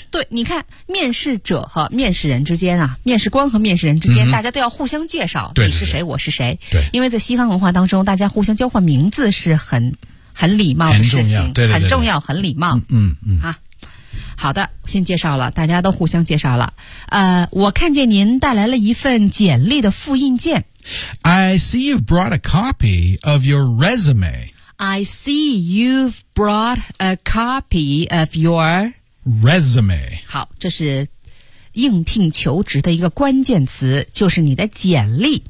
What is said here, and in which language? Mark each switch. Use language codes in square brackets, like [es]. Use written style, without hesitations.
[zh] 对，你看，面试者和面试人之间啊，面试官和面试人之间，大家都要互相介绍，你是谁，我是谁。对，因为在西方文化当中，大家互相交换名字是很礼貌的事情，对，很重要，很礼貌。啊。好的，先介绍了，大家都互相介绍了。我看见您带来了一份简历的复印件。 [en] I see you've brought a copy of your resume. I see you've brought a copy of your resume. [zh] 好，这是应聘求职的一个关键词，就是你的简历。